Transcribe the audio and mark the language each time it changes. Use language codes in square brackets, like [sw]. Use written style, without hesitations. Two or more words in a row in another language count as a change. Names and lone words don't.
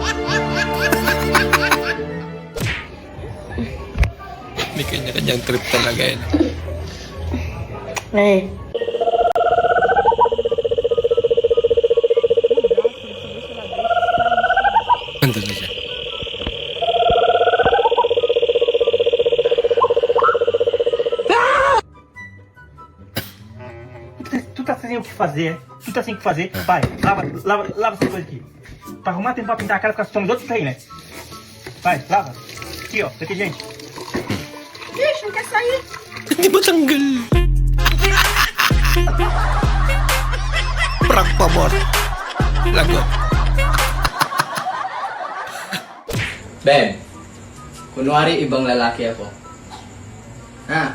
[tl] May kanya-kanyang trip talaga yan. Nandun na siya. [pt] Tu tá sem o que fazer. Tu tá sem o que fazer. Vai, lava essa coisa aqui. Pra arrumar tempo pra pintar a cara, porque somos outros aí, né? Vai, lava. Aqui, ó, detergente. Bicho, não quer sair. [tl] Hindi matanggal. Prank pa, boss. Lago. Ben, kunwari ibang lalaki ako. Ha?